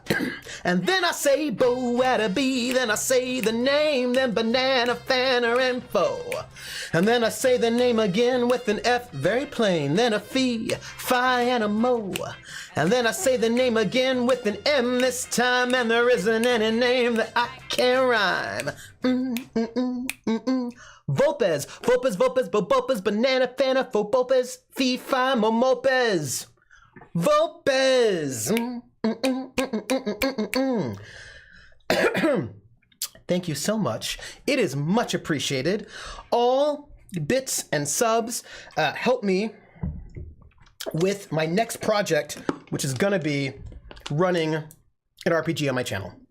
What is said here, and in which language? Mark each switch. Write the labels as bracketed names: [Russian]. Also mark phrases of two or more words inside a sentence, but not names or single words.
[English] And then I say bo at a B, then I say the name, then banana, fan, or info. And then I say the name again with an F, very plain, then a fee, fi, and a mo. And then I say the name again with an M this time, and there isn't any name that I can rhyme. Volpez, Bopez, banana, fana, Volpez, fee, fi, momopez. Volpez. Thank you so much. It is much appreciated. All bits and subs help me with my next project, which is gonna be running an RPG on my channel.